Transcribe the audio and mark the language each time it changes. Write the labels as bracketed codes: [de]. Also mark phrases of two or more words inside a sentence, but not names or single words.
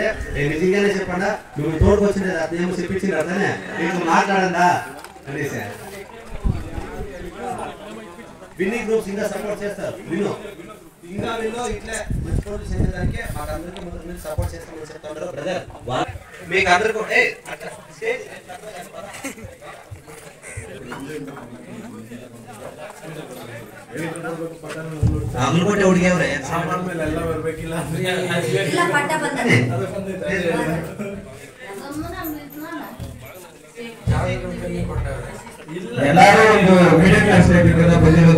[te] నేను నిజంగానే చెప్పండా, నువ్వు తోడుకొచ్చింది అతనేమో చెప్పించింది అతనే నీకు మాట్లాడండా అనేసి. విన్నీ గ్రూప్స్ ఇంకా సపోర్ట్ చేస్తారు. విను ఇట్లా మంచి పనులు చేసేదానికి మాకు అందరికీ ముందు సపోర్ట్ చేస్తామని చెప్తా ఉంటారు బ్రదర్. మీకు అందరికీ [kn] ಅಮಲ್ಕೋಟೆ ಹುಡುಗಿ ಅವ್ರೆ ಎಲ್ಲರೂ ಒಂದು [en] middle class [kn] ವ್ಯಕ್ತಿಗಳಿಂದ ಬಂದಿರೋದು.